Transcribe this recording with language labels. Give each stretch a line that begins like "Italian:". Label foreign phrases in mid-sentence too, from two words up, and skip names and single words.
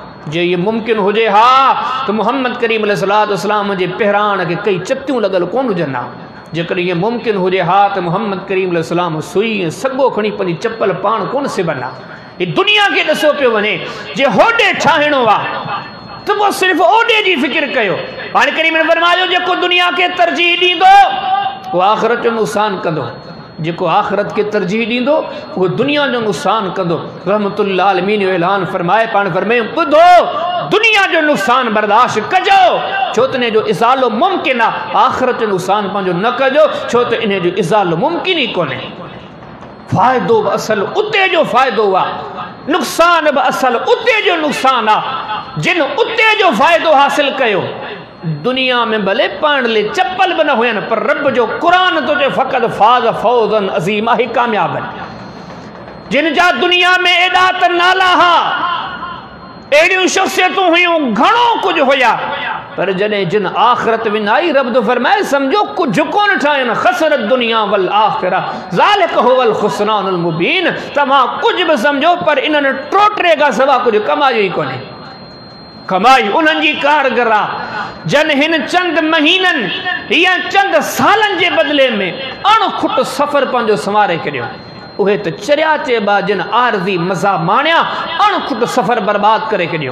Sindhi: जे इहे मुमकिन हुजे हा त मोहम्मद करीम अलैहिस्सलाम जे पहिराण खे कई चतियूं लॻल कोन हुजनि हा। जेकॾहिं ईअं मुमकिन हुजे हा त मोहम्मद करीम अलैहिस्सलाम सुई ऐं सॻो खणी पंहिंजी चप्पल पाण कोन सिबनि हा। हीअ दुनिया खे ॾिसो पियो वञे, जे होॾे ठाहिणो आहे तो वो सिर्फ ओडे जी फिक्र कयो। पाण करीम ने फरमायो जेको दुनिया के तरजीह ॾींदो वो आख़िरत जो नुक़सान कंदो, जेको आख़िरत के तरजीह ॾींदो वो दुनिया जो नुक़सान कंदो। रहमतुल्लाह आलमीन जो ऐलान फरमाए, पाण फरमाए ॿुधो दुनिया जो नुक़सान बर्दाश्त कजो छो त इन जो इज़ालो मुमकिन आहे, आख़िरत जो नुक़सान पंहिंजो न कजो छो त इन जो इज़ालो मुमकिन ई कोन्हे। फ़ाइदो बि असल उते जो फ़ाइदो आहे, नुक़सान बि असल उते जो नुक़सान आहे। जिन उते जो फ़ाइदो हासिल कयो दुनिया में भले पाण ले चप्पल भी न हुयन पर रब जो कुरान तो जो फ़क़त
Arabic: فاز فوزا عظيما
Sindhi: ही कामयाब है। जिन जा दुनिया में एडा त नाला हा, एडियूं शख्सियतूं हुयूं, घणो कुछ हुया, पर जॾहिं जिन आख़िरत विनाई रब तो फरमाए समझो कुछ कोन ठाहिन।
Arabic: خسر الدنيا والآخرة ذلك هو الخسران المبين.
Sindhi: तव्हां कुछ भी समझो पर इन्हनि टोटरे खां सवा कुछ कमायो ई कोन्हे। कमाई उन्हनि जी कारगर आहे जन हिन चंद महीननि या चंद सालनि जे बदिले में अणखुट सफ़र पंहिंजो संवारे छॾियो। उहे त चरिया चइबा जिन आरज़ी मज़ा माणिया, अणखुट सफ़र बर्बाद करे छॾियो।